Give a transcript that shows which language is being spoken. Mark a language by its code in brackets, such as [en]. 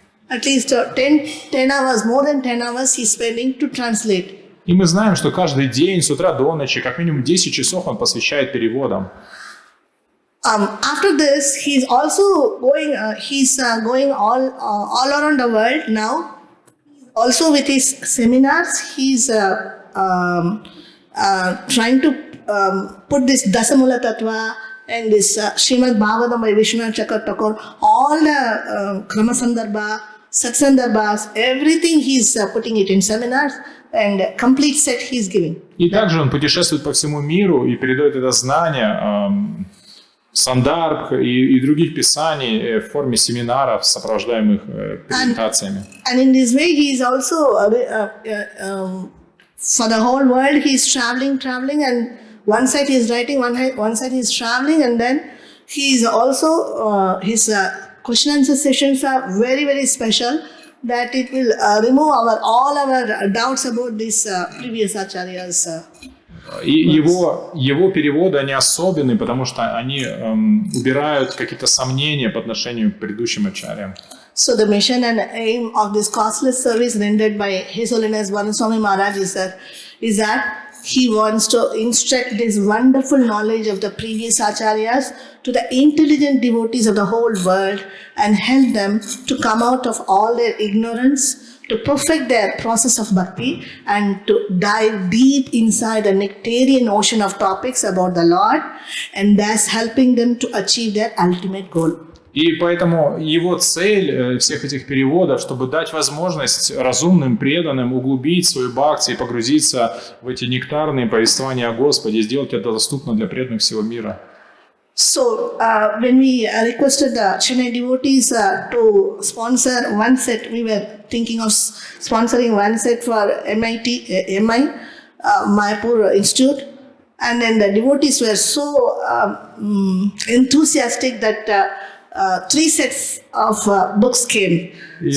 [en] At least 10 hours, more than 10 hours he's spending to translate. [ru] И мы знаем, что каждый день с утра до ночи, как минимум 10 часов он посвящает переводам. [en] After this, he's also going. He's going all around the world now. Also with his seminars, he's trying to put this Dasamula Tattva and this Srimad Bhagavatam by Vishwanath Chakravarti, all the Krama Sandarbha, Satsandarbhas, everything he's putting it in seminars and complete set he's giving. [ru] И также он путешествует по всему миру и передает это знание сандарбх и других писаний в форме семинаров, сопровождаемых презентациями. [en] And in this way, he is also for the whole world. He is traveling, and one side he is writing, one side he is traveling, and then he is also his question answer sessions are very, very special. That it will remove all our doubts about these previous acharyas. [ru] И его переводы, они особенные, потому что они убирают какие-то сомнения по отношению к предыдущим ачарьям. [en] So the mission and aim of this costless service rendered by His Holiness Vanaswami Maharaj is that he wants to instruct this wonderful knowledge of the previous acharyas to the intelligent devotees of the whole world and help them to come out of all their ignorance, to perfect their process of bhakti and to dive deep inside the nectarian ocean of topics about the Lord and thus helping them to achieve their ultimate goal. [ru] И поэтому его цель всех этих переводов, чтобы дать возможность разумным, преданным углубить свою бхакти и погрузиться в эти нектарные повествования о Господе и сделать это доступно для преданных всего мира. [en] So, when we requested the Chennai devotees to sponsor one set, we were thinking of sponsoring one set for MI, Mayapur Institute. And then the devotees were so enthusiastic that 3 sets of books came. Yeah.